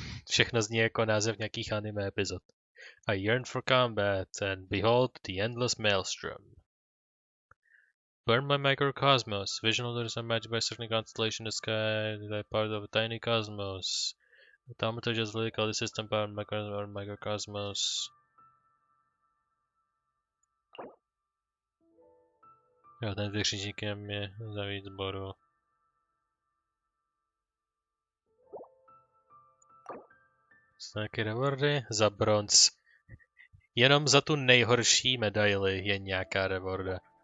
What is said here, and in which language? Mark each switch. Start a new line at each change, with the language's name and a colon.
Czech: Všechno zní jako název nějakých anime epizod.
English: I yearn for combat and behold the endless maelstrom. Burn my microcosmos. Vision holders are matched by a certain constellation in the sky. They are part of a tiny cosmos. Automata just literally call the system powered microcosmos.
Czech: Jo, ten vykřičníkem je za víc boru. Nějaké rewardy za bronz. Jenom za tu nejhorší medaili je nějaká rewarda.